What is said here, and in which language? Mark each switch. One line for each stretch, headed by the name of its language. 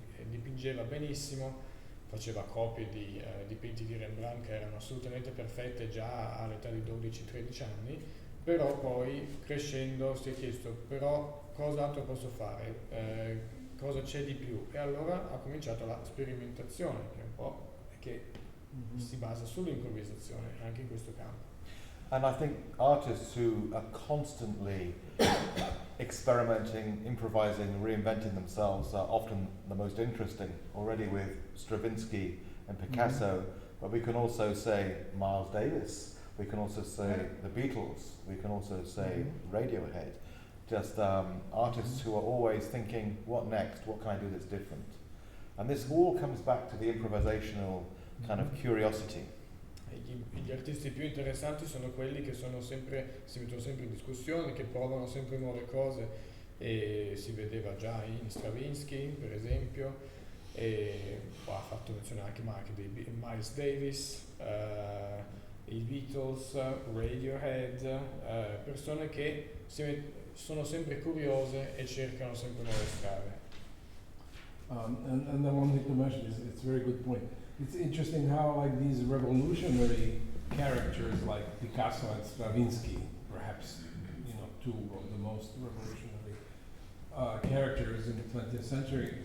Italian: dipingeva benissimo, faceva copie di dipinti di Rembrandt che erano assolutamente perfette già all'età di 12-13 anni, però poi crescendo si è chiesto però cosa altro posso fare, cosa c'è di più, e allora ha cominciato la sperimentazione, che è un po' si basa sull'improvvisazione anche in questo campo.
English: And I think artists who are constantly experimenting, improvising, reinventing themselves are often the most interesting, already with Stravinsky and Picasso, but we can also say Miles Davis, we can also say the Beatles, we can also say Radiohead. Just artists who are always thinking, what next? What can I do that's different? And this all comes back to the improvisational kind of curiosity.
Italian: Gli artisti più interessanti sono quelli che si mettono sempre in discussione, che provano sempre nuove cose, e si vedeva già in Stravinsky, per esempio, e ha fatto menzione anche di Miles Davis, i Beatles, Radiohead, persone che sono sempre curiose e cercano sempre nuove strade.
English: And the one thing to mention is, it's a very good point. It's interesting how like these revolutionary characters like Picasso and Stravinsky, perhaps two of the most revolutionary characters in the 20th century.